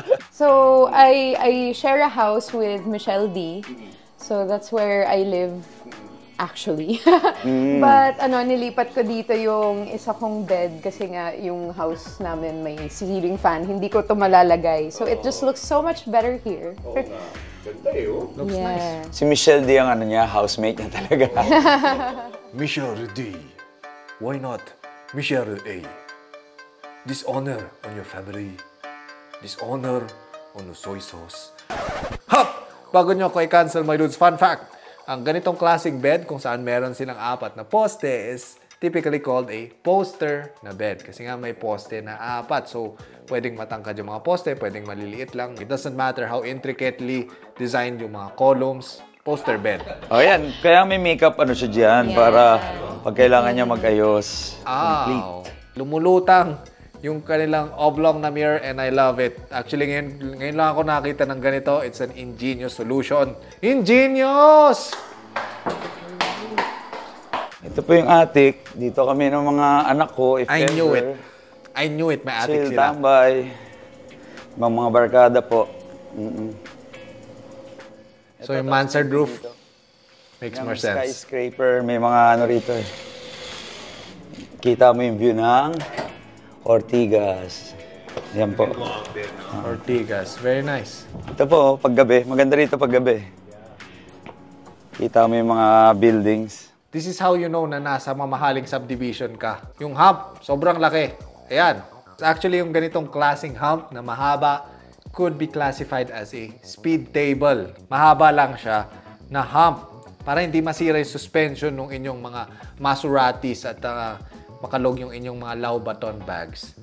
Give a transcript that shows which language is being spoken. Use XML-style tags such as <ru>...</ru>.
<en>So, I share a house with Michelle D. So, that's where I live actually.</en> <tl>But nilipat ko dito yung isa kong bed kasi nga yung house namin may ceiling fan. Hindi ko to malalagay.</tl> <en>So, it just looks so much better here.</en> <tl>Ganda eh, oh.</tl> <en>Looks nice.</en> <tl>Si Michelle D ang housemate niya talaga.</tl> <en>Michelle D. Why not Michelle A? Dishonor on your family. Dishonor on the soy sauce. Hop!</en> <tl>Bago nyo ako i-cancel,</tl> <en>my dudes, fun fact.</en> <tl>Ang ganitong klaseng bed, kung saan meron silang 4 na poste, is typically called a poster na bed. Kasi nga may poste na 4. So, pwedeng matangkad yung mga poste, pwedeng maliliit lang.</tl> <en>It doesn't matter how intricately designed yung mga columns. Poster bed.</en> <tl>O yan, kaya may makeup siya dyan para pag kailangan niya mag-ayos.</tl> <en>Complete.</en> <tl>Lumulutang yung kanilang oblong na mirror,</tl> <en>and I love it.</en> <tl>Actually, ngayon lang ako nakita ng ganito.</tl> <en>It's an ingenious solution. Ingenious!</en> <tl>Ito po yung attic. Dito kami ng mga anak ko. If</tl> <en>I knew ever. it. I knew it.</en> <tl>May attic</tl> <en>Chill,</en> <tl>sila. tambay. Mga barkada po.</tl> <en>So, yung mansard roof makes more sense.</en> <tl>Skyscraper. May mga rito eh. Kita mo yung view ng Ortigas. Yan po.</tl> <en>Ortigas. Very nice.</en> <tl>Ito po, paggabi. Maganda rito paggabi. Kita mo yung mga buildings.</tl> <en>This is how you know</en> <tl>na nasa mamahaling subdivision ka. Yung hump, sobrang laki. Ayan.</tl> <en>Actually,</en> <tl>yung ganitong klaseng hump na mahaba</tl> <en>could be classified as a speed table.</en> <tl>Mahaba lang siya na hump para hindi masira yung suspension ng inyong mga Maseratis at makalog yung inyong mga Louboutin bags.</tl>